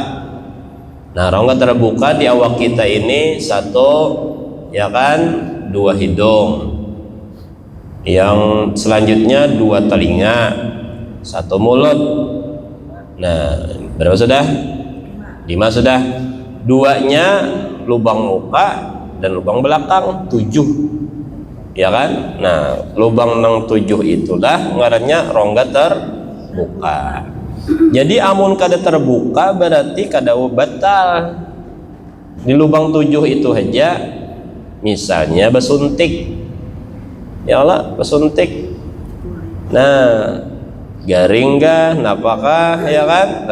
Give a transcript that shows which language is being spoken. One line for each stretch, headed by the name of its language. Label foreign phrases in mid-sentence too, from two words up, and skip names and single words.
Indonesian: Nah rongga terbuka di awak kita ini satu, ya kan, 2 hidung, yang selanjutnya 2 telinga, 1 mulut. Nah berapa sudah? 5 sudah. 2-nya lubang muka dan lubang belakang, 7, ya kan?
Banjar: Nah lubang yang 7 itulah ngarannya rongga terbuka. Jadi amun kada terbuka berarti kada batal. Di lubang 7 itu aja, misalnya besuntik,
Arabic: ya Allah,
Banjar: besuntik. Nah garing kah, napakah, ya kan?